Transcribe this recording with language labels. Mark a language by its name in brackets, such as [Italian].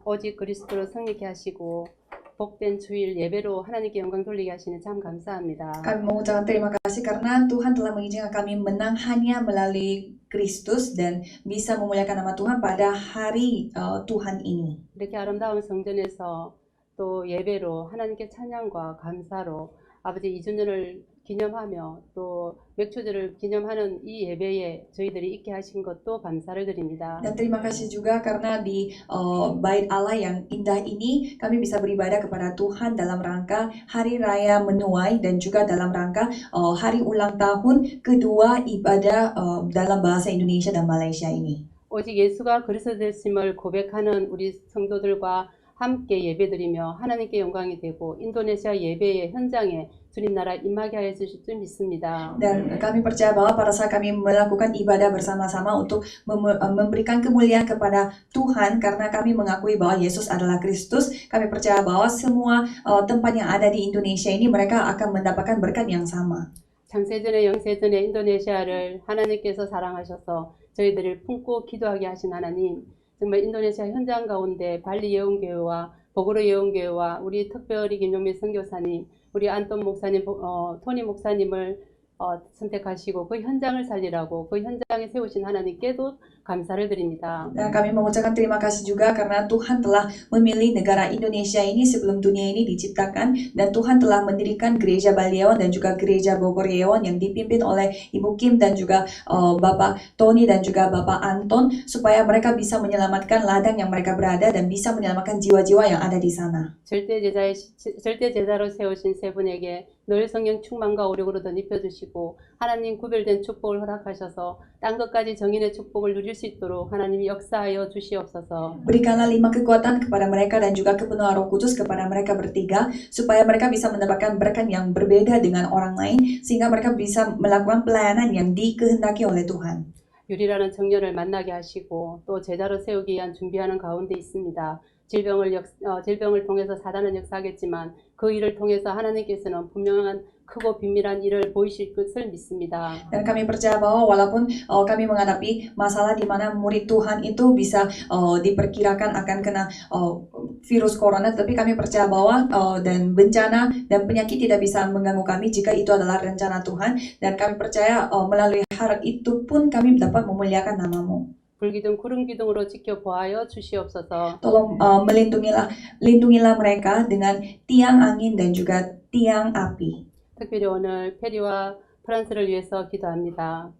[Korean] 오직 그리스도로 성립케 하시고 복된 주일 예배로 하나님께 영광 돌리게 하시는 참 감사합니다. [Indonesian] Kami mengucapkan terima kasih karena Tuhan telah mengizinkan kami menang hanya melalui Kristus dan bisa memuliakan nama Tuhan pada hari Tuhan ini. [Korean] 이렇게 아름다운 성전에서 또 예배로 하나님께 찬양과 감사로 아버지 2주년을 기념하며 또 맥주절을 기념하는 이 예배에 저희들이 있게 하신 것도 감사를 드립니다. [Indonesian] Dan terima kasih juga karena di bait Allah yang indah ini kami bisa beribadah kepada Tuhan dalam rangka Hari Raya Menuai dan juga dalam rangka hari ulang tahun kedua ibadah dalam bahasa Indonesia dan Malaysia ini. [Korean] 오직 예수가 그리스도 되심을 고백하는 우리 성도들과 함께 예배드리며 하나님께 영광이 되고 인도네시아 예배의 현장에 주님 나라 임하게 하여 주실 줄 믿습니다. [Indonesian] Dan kami percaya bahwa pada saat kami melakukan ibadah bersama-sama untuk memberikan kemuliaan kepada Tuhan karena kami mengakui bahwa Yesus adalah Kristus, kami percaya bahwa semua tempat yang ada di Indonesia ini mereka akan mendapatkan berkat yang sama. [Korean] 창세전에 영세전에 인도네시아를 하나님께서 사랑하셔서 저희들을 품고 기도하게 하신 하나님, 정말 인도네시아 현장 가운데 발리 예언교회와 보고로 예언교회와 우리 특별히 김용민 선교사님, 우리 안돈 목사님, 토니 목사님을 선택하시고 그 현장을 살리라고 그 현장에 세우신 하나님께도 감사를 드립니다. [Indonesian] Dan kami mengucapkan terima kasih juga karena Tuhan telah memilih negara Indonesia ini sebelum dunia ini diciptakan dan Tuhan telah mendirikan gereja Baliawan dan juga gereja Bogor Yeon yang dipimpin oleh Ibu Kim dan juga Bapak Tony dan juga Bapak Anton supaya mereka bisa menyelamatkan ladang yang mereka berada dan bisa menyelamatkan jiwa-jiwa yang ada di sana. [Korean] 절대 제자로 세우신 세 분에게 늘 성령 충만과 오력으로 덧입혀주시고 하나님 구별된 축복을 허락하셔서 땅 끝까지 정인의 축복을 누릴 수 있도록 하나님이 역사하여 주시옵소서. [Indonesian] Berikanlah 5 kekuatan kepada mereka dan juga kepenuhan Roh Kudus kepada mereka bertiga supaya mereka bisa mendapatkan berkat yang berbeda dengan orang lain sehingga mereka bisa melakukan pelayanan yang dikehendaki oleh Tuhan. [Korean] 유리라는 청년을 만나게 하시고 또 제자로 세우기 위한 준비하는 가운데 있습니다. 질병을 통해서 사단은 역사하겠지만 그 일을 통해서 하나님께서는 분명한 크고 비밀한 일을 보이실 것을 믿습니다. [Indonesian] Dan kami percaya bahwa walaupun kami menghadapi masalah di mana murid Tuhan itu bisa diperkirakan akan kena virus corona, tapi kami percaya bahwa dan bencana dan penyakit tidak bisa mengganggu kami jika itu adalah rencana Tuhan. Dan kami percaya melalui hal itu pun kami dapat memuliakan nama-Mu. [Korean] 불기둥 구름 기둥으로 지켜보아여 주시옵소서. [Indonesian] Tolong lindungilah mereka dengan tiang angin dan juga tiang api. [Korean] 특별히 오늘 페리와 프랑스를 위해서 기도합니다.